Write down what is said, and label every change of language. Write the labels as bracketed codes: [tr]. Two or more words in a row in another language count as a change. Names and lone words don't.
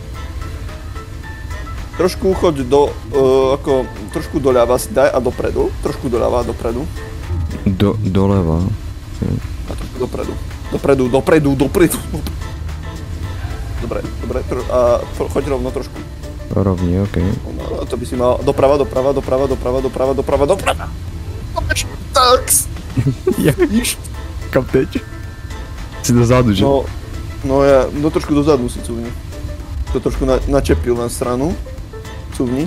[sk] Trošku choď trošku doľava si daj a dopredu. Trošku doľava a dopredu. [cs] Doleva. [sk] A trošku dopredu. Dopredu. Dobre. A choď rovno trošku. [cs] Rovně, OK. [sk] No, to by si mal doprava. Tak. [cs] Jak víš? Kam teď? [sk] Si dozadu, že? No trošku dozadu si cuvni. To trošku načepil na stranu. Cuvni.